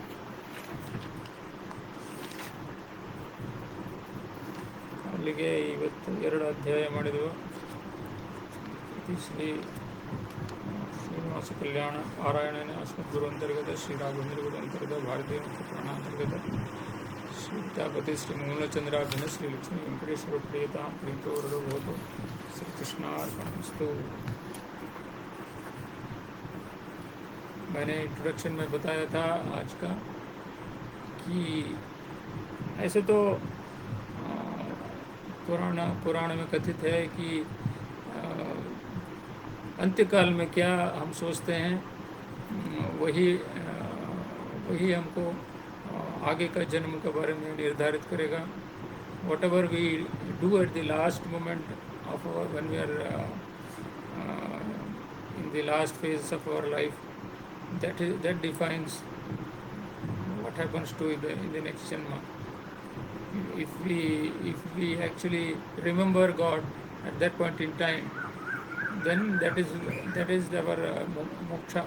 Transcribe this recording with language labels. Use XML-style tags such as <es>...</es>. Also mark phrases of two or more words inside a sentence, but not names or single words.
<kn>ಅಲ್ಲಿಗೆ ಇವತ್ತು 2 ಅಧ್ಯಾಯ ಮಾಡಿದೆವು.</kn> <sa>ಶ್ರೀ ಶ್ರೀನಿವಾಸ ಕಲ್ಯಾಣ ಪಾರಾಯಣನೆ ಅಸ್ಮದ್ಗುರು ಅಂತರ್ಗತ, ಶ್ರೀ ರಾಘವೇಂದ್ರ ಗುರು ಅಂತರ್ಗತ, ಭಾರತೀಯ ಮುಖ್ಯ ಪುರಾಣ ಅಂತರ್ಗತ, ಶ್ರೀ ವಿದ್ಯಾಪತಿ ಶ್ರೀ ಮೂಲಚಂದ್ರಾರ್ಜುನ ಶ್ರೀ लक्ष्मी वेंकटेश्वर प्रियता प्रीतोरु भवतु. श्री कृष्णार्पणमस्तु.</sa> <hi>मैंने इंट्रोडक्शन में बताया था आज का कि ऐसे तो पुराण में कथित है कि अंत्यकाल में क्या हम सोचते हैं वही हमको आगे का जन्म के बारे में निर्धारित करेगा.</hi> <en>what ever we do at the last moment of our when we are in the last phase of our life, that defines what happens to in the next janma. If we actually remember God at that point in time, then that is our moksha.</en>